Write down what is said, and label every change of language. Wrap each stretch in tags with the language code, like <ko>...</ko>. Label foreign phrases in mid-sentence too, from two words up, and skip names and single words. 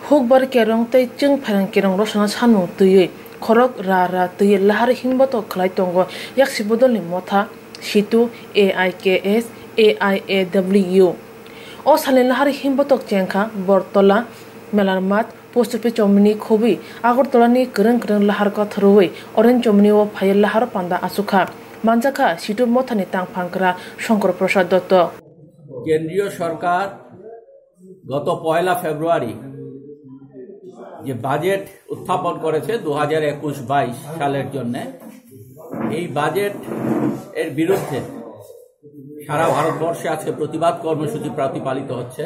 <trp>Hukbar kerong tay jeng pharang kerong rosana sanu tuye khorok ra tuye lahar himbato khlai tongo yak sibodol ni motha situ AIKS AIAW o salen lahar himbato jengkha bortola melarmat</trp> <en>post office</en> <trp>chomni khobi agortola ni kereng lahar ka throi orange chomni o phayel lahar panda asukha manjaka situ motha ni tang phangkra শঙ্কর প্রসাদ দত্ত</trp> <bn>কেন্দ্রীয় সরকার গত 1 ফেব্রুয়ারি যে বাজেট উত্থাপন করেছে 2021-22 সালের জন্য এই বাজেট এর বিরুদ্ধে সারা ভারতবর্ষে আজকে প্রতিবাদ কর্মসূচি প্রতিপালিত হচ্ছে।</bn>